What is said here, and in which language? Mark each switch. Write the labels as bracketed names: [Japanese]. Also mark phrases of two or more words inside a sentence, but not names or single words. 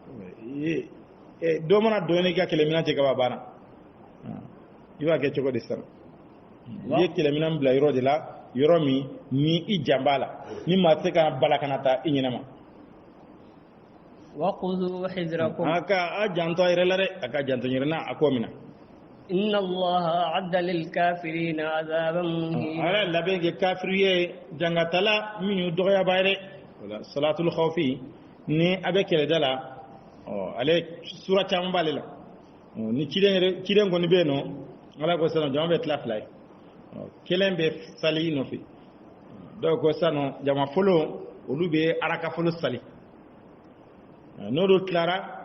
[Bambara] dɔ mana dɔn n'i ka kelemina cɛ ka ban banna i b'a kɛ cogo di sisan i ye kelemina bila yɔrɔ de la yɔrɔ min ni i jan b'a la ni maa tɛ se ka bala ka na ta i ɲɛnama [Arabic] وخذوا حذركم [Bambara] a janto a yɛrɛ la dɛ a ka janto yɛrɛ na a ko min na [Arabic] إن الله أعد للكافرين عذابا مهينا [Bambara] ala labɛn kɛ kafiri ye jangatala min y'u dɔgɔya ba ye dɛ wala [Arabic] صلاة الخوف [Bambara] ni a bɛ kɛlɛda la ale sura caman b'ale la ni ciden kɔni bɛ yen nɔ ala ko sisan jama bɛ tila fila ye kelen bɛ sali nɔfɛ dɔw ko sisan jama fɔlɔ olu bɛ araka fɔlɔ sali n'olu tilara